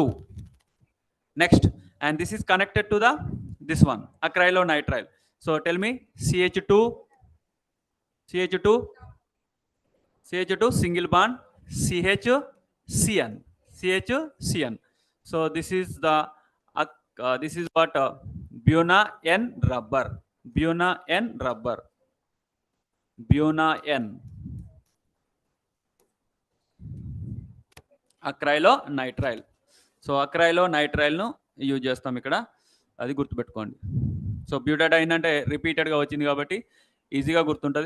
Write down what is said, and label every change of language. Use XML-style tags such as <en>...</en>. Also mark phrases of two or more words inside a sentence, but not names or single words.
<en>Next, and this is connected to the this one acrylonitrile. So tell me CH2, CH2, CH2 single bond CHCN, CHCN. So this is the this is what Buna N rubber, Buna N rubber, Buna N acrylonitrile.</en> <te>సో అక్రైలోనైట్రైల్ను యూజ్ చేస్తాం ఇక్కడ, అది గుర్తుపెట్టుకోండి. సో బ్యూటాడైన్ అంటే రిపీటెడ్గా వచ్చింది కాబట్టి ఈజీగా గుర్తుంటుంది.</te>